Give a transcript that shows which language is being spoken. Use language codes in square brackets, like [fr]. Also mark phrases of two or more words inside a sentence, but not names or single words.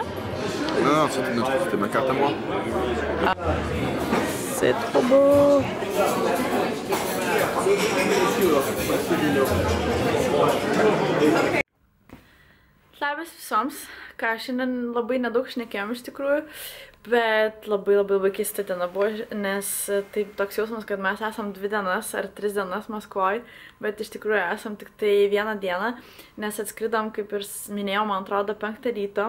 [fr] Non, c'était ma carte à moi. Ah. C'est trop beau! [lt] Labas visoms, ką šiandien labai nedaug šnekėjom iš tikrųjų, bet labai keista diena buvo, nes taip toks jausmas, kad mes esam 2 dienas ar 3 dienas Maskvoj, bet iš tikrųjų esam tik tai 1 dieną, nes atskridom, kaip ir minėjau, man atrodo, 5 ryto.